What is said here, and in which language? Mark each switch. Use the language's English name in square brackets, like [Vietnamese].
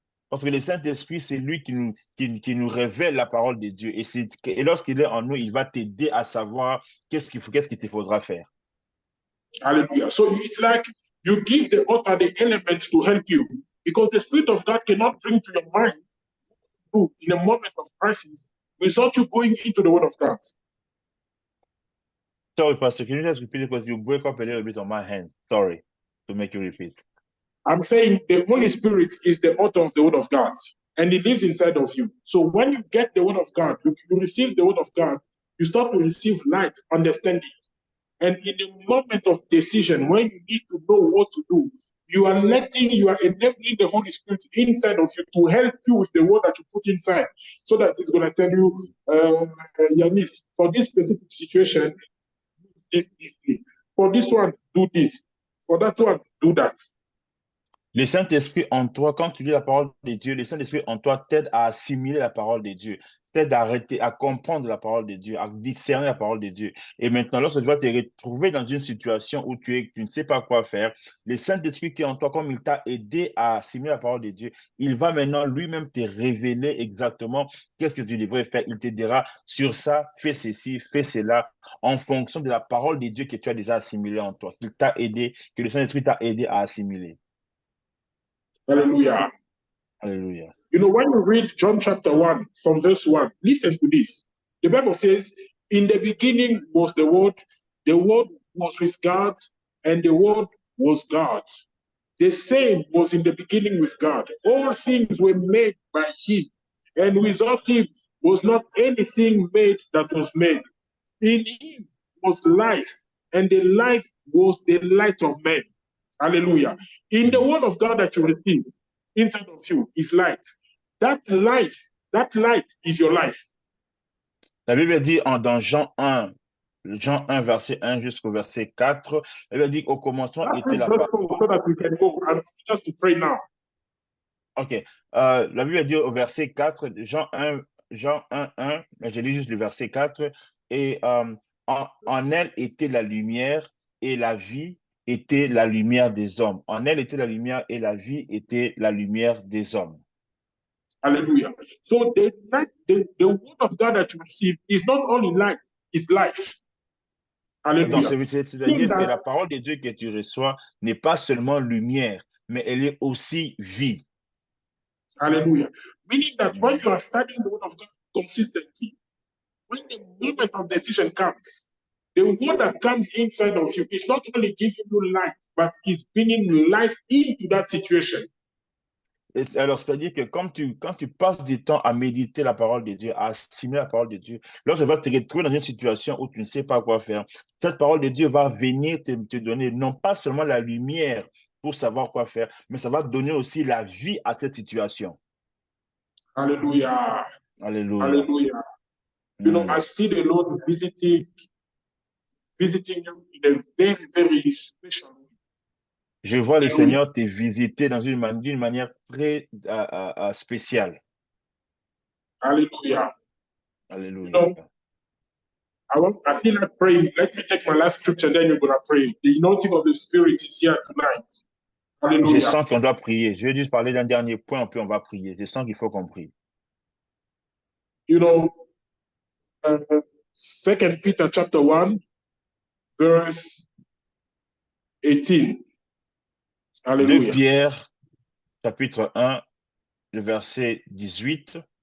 [French] Parce que le Saint-Esprit, c'est lui qui nous révèle la parole de Dieu. Et lorsqu'il est en nous, il va t'aider à savoir qu'est-ce qu'il te faudra faire. Hallelujah. [English] So it's like you give the author the elements to help you because the Spirit of God cannot bring to your mind in a moment of crisis without you going into the word of God. Sorry, Pastor, can you just repeat it because you break up a little bit on my hand? Sorry to make you repeat. I'm saying the Holy Spirit is the author of the word of God and he lives inside of you. So when you get the word of God, you receive the word of God, you start to receive light, understanding. And in the moment of decision, when you need to know what to do, you are enabling the Holy Spirit inside of you to help you with the word that you put inside so that it's going to tell you, Yanis, for this specific situation, for this one, do this. For that one, do that. [French] Le Saint-Esprit en toi, quand tu lis la parole de Dieu, le Saint-Esprit en toi t'aide à assimiler la parole de Dieu, t'aide à comprendre la parole de Dieu, à discerner la parole de Dieu. Et maintenant, lorsque tu vas te retrouver dans une situation où tu ne sais pas quoi faire, le Saint-Esprit qui est en toi, comme il t'a aidé à assimiler la parole de Dieu, il va maintenant lui-même te révéler exactement qu'est-ce que tu devrais faire. Il te dira, sur ça, fais ceci, fais cela, en fonction de la parole de Dieu que tu as déjà assimilée en toi, qu'il t'a aidé, que le Saint-Esprit t'a aidé à assimiler. Hallelujah. Hallelujah. [English] You know, when you read John chapter 1 from verse 1, listen to this. The Bible says, in the beginning was the Word was with God, and the Word was God. The same was in the beginning with God. All things were made by him, and without him was not anything made that was made. In him was life, and the life was the light of men. Hallelujah. In the word of God that you receive inside of you is light. That light is your life. [French] La Bible dit dans Jean 1, Jean 1, verset 1 jusqu'au verset 4. Il a dit au commencement [English] Let's [French] était [English] read [French] la [English] verse [French] parole. [English] 4 so that we can go and just to pray now. OK. [French] La Bible dit au verset 4, Jean 1, 1, mais je lis juste le verset 4. Et en elle était la lumière et la vie était la lumière des hommes. En elle était la lumière et la vie était la lumière des hommes. Hallelujah. [English] So the word of God that you receive is not only light, it's life. [French] Donc, Hallelujah. c'est-à-dire que la parole de Dieu que tu reçois n'est pas seulement lumière, mais elle est aussi vie. Hallelujah. [English] Meaning that when you are studying the word of God consistently, when the moment of decision comes, the word that comes inside of you is not only giving you light, but it's bringing life into that situation. [French] Alors, c'est-à-dire que quand tu passes du temps à méditer la parole de Dieu, à assimiler la parole de Dieu, lorsque tu vas te retrouver dans une situation où tu ne sais pas quoi faire, cette parole de Dieu va venir te donner non pas seulement la lumière pour savoir quoi faire, mais ça va donner aussi la vie à cette situation. Hallelujah. Alléluia. Hallelujah. [English] You know, I see the Lord visiting you in a very, very special way. [French] Je vois le Seigneur te visiter d'une manière très spéciale. Hallelujah. Alléluia. [English] You know, I feel like praying. Let me take my last scripture, then you're going to pray. The anointing of the Spirit is here tonight. [French] Je Hallelujah. sens qu'on doit prier. Je vais juste parler d'un dernier point, puis on va prier. Je sens qu'il faut qu'on prie. [English] You know, 2 Peter chapter 1, verse 18. [French] 2 Hallelujah. Pierre, chapitre 1, le verset 18.